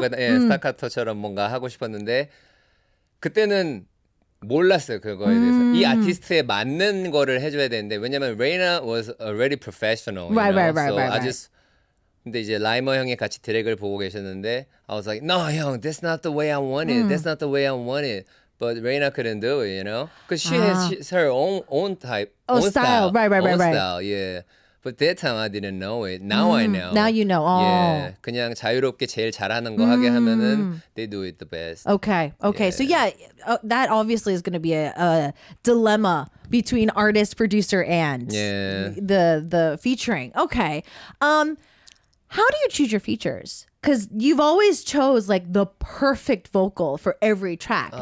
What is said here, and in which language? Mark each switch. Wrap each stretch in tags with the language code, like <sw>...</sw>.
<ko>스타카토처럼 뭔가 하고 싶었는데 그때는 몰랐어요, 그거에 대해서. 이 아티스트에 맞는 거를 해줘야 되는데, 왜냐면</ko> <en>Reina was already professional. Right. So I just,</en> <ko>근데 이제 라이머 형이 같이 드랙을 보고 계셨는데,</ko> <en>I was like, no, 형, that's not the way I want it. That's not the way I want it. But Reina couldn't do it, Because she has her own type, own style. Right. style, yeah. But that time I didn't know it. Now I know. Now you know. Oh. Yeah.</en> <ko>그냥 자유롭게 제일 잘하는 거 하게 하면은</ko> <en>they do it the best. Okay. So that obviously is going to be a dilemma between artist, producer, and the featuring. Okay. How do you choose your features? Because you've always chose the perfect vocal for every track.</en>